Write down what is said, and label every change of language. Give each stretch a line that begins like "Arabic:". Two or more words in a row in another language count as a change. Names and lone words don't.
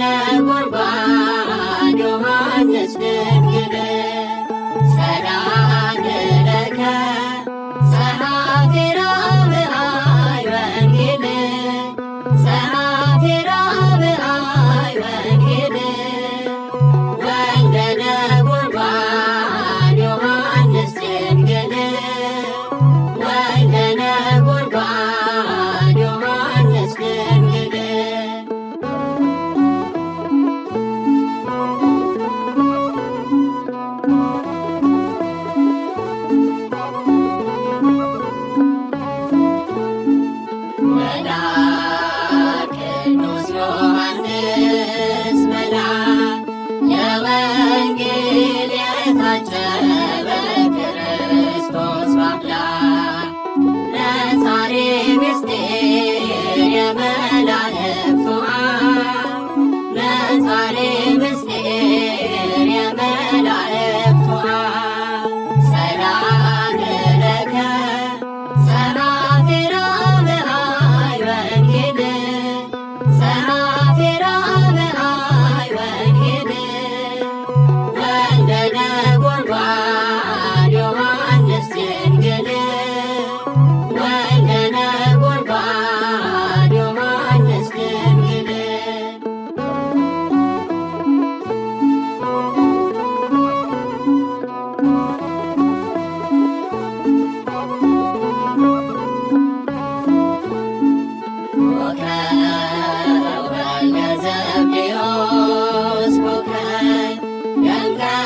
Geez: ነጎድጓድ ዮሐንስ ድንግል ሰላም ለከ ጸሐፌ ራብዓይ ወንጌል ጸሐፌ ራብዓይ ወንጌል ወልደ ነጎድጓድ ዮሐንስ ድንግል ወልደ ነጎድጓድ ዮሐንስ ድንግል
Amharic: መልአክ ቅዱስ ዮሐንስ መልአክ የወንጌል የታጀበ ክርስቶስ አምላክ ነፃሬ ምስጢር የመላእክቱ አብ ነፃሬ ምስጢር የመላእክቱ አብ
Geez: ሰላም ለከ ጸሐፌ ራብዓይ ወንጌል ጸሐፌ ራብዓይ ወንጌል ወልደ ነጎድጓድ ዮሐንስ ድንግል ወልደ ነጎድጓድ ዮሐንስ ድንግል ኮከብ ወልደ ዘብዴዎስ ኮከብ ደምቀ